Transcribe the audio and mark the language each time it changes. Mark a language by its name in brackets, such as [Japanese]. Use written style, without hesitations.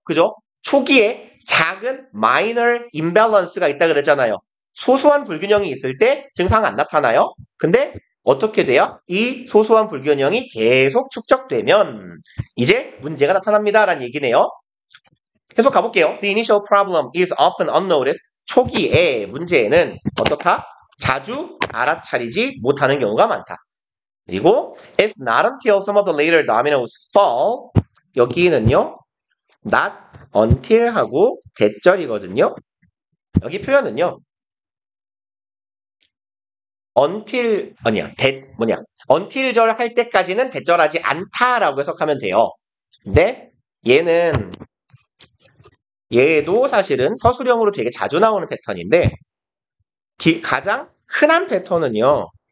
[Korean] 그죠? 초기에 작은 minor imbalance가 있다 그랬잖아요. 소소한 불균형이 있을 때 증상 안 나타나요? 근데 어떻게 돼요? 이 소소한 불균형이 계속 축적되면 이제 문제가 나타납니다. 라는 얘기네요. 계속 가볼게요. [English] The initial problem is often unnoticed. [Korean] 초기에 문제는 어떻다? 자주 알아차리지 못하는 경우가 많다. 그리고 [English] it's not until some of the later dominoes fall. [Korean] 여기는요. not until 하고 대절이거든요. 여기 표현은요. until 아니야. until절 할 때까지는 대절하지 않다라고 해석하면 돼요. 근데 얘도 사실은 서술형으로 되게 자주 나오는 패턴인데 가장 흔한 패턴은요.